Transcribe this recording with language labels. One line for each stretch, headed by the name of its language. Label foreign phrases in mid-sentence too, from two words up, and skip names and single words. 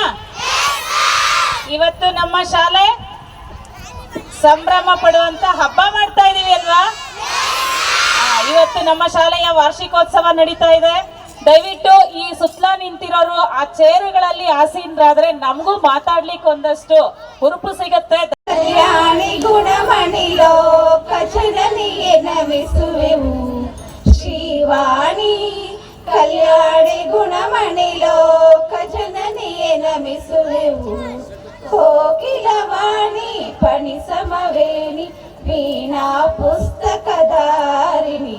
Kannada: ಇವತ್ತು ನಮ್ಮ ಶಾಲೆ ಸಂಭ್ರಮ ಪಡುವಂತ ಹಬ್ಬ ಮಾಡ್ತಾ ಇದೀವಿ ಅಲ್ವಾ? ಇವತ್ತು ನಮ್ಮ ಶಾಲೆಯ ವಾರ್ಷಿಕೋತ್ಸವ ನಡೀತಾ ಇದೆ. ದಯವಿಟ್ಟು ಈ ಸುತ್ತಲ ನಿಂತಿರೋರು ಆ ಚೇರುಗಳಲ್ಲಿ ಆಸೀನರಾದ್ರೆ ನಮಗೂ ಮಾತಾಡ್ಲಿಕ್ಕೆ ಒಂದಷ್ಟು ಹುರುಪು ಸಿಗತ್ತೆ. ಕಲ್ಯಾಣಿ ಗುಣಮಣಿ ಲೋಕ ಜನನಿಯೇ ನಮಿಸುವೆವು ಶ್ರೀವಾಣಿ. ಕಲ್ಯಾಣಿ ಗುಣಮಣಿ ಲೋಕ ಜನನಿಯೇ ನಮಿಸುವೆವು. ಕೋಕಿಲವಾಣಿ ಪಣಿ ಸಮವೇಣಿ ವೀಣಾ ಪುಸ್ತಕಧಾರಿಣಿ.